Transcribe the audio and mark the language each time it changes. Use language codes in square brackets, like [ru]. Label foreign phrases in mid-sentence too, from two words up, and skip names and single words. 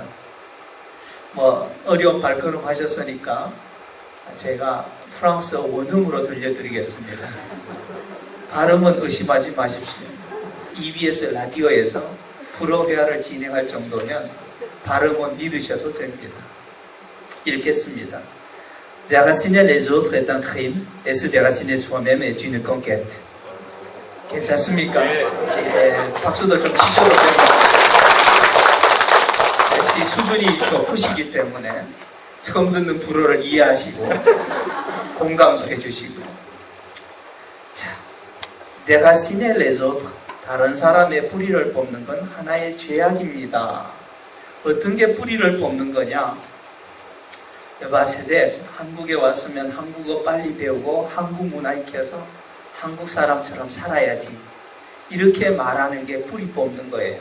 [ko] 뭐 어려운 발걸음 하셨으니까 제가 프랑스어 원음으로 들려드리겠습니다. 발음은 의심하지 마십시오. EBS 라디오에서 프로회화를 진행할 정도면 발음은 믿으셔도 됩니다. 읽겠습니다. [fr] Déraciner les autres est un crime, et se déraciner soi-même est une conquête. [ko] 괜찮습니까? 예, 박수도 좀 치셔도 됩니다. 역시 수준이 높으시기 때문에 처음 듣는 불어를 이해하시고 공감도 해주시고. 자, [fr] déraciner les autres, [ko] 다른 사람의 뿌리를 뽑는 건 하나의 죄악입니다. 어떤 게 뿌리를 뽑는 거냐? 여바세대 한국에 왔으면 한국어 빨리 배우고 한국 문화 익혀서 한국 사람처럼 살아야지 이렇게 말하는 게 뿌리 뽑는 거예요.